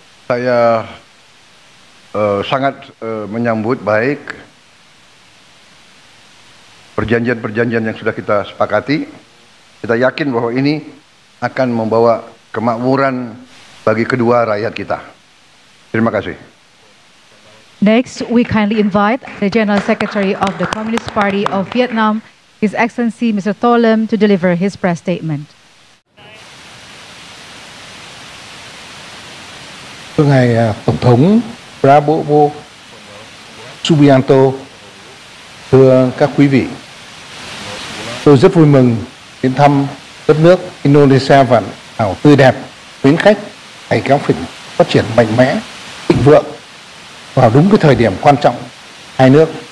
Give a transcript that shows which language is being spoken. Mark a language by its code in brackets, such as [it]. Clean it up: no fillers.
[id] Saya sangat menyambut baik perjanjian-perjanjian yang sudah kita sepakati. Kita yakin bahwa ini akan membawa kemakmuran bagi kedua rakyat kita. Terima kasih. [en] Next, we kindly invite the General Secretary of the Communist Party of Vietnam, His Excellency Mr. Tho Lâm, to deliver his press statement. [vi] Thưa Ngài Tổng thống Prabowo Subianto, thưa các quý vị, tôi rất vui mừng đến thăm đất nước Indonesia vạn hảo tươi đẹp, mến khách, ngày càng phát triển mạnh mẽ, thịnh vượng vào đúng cái thời điểm quan trọng hai nước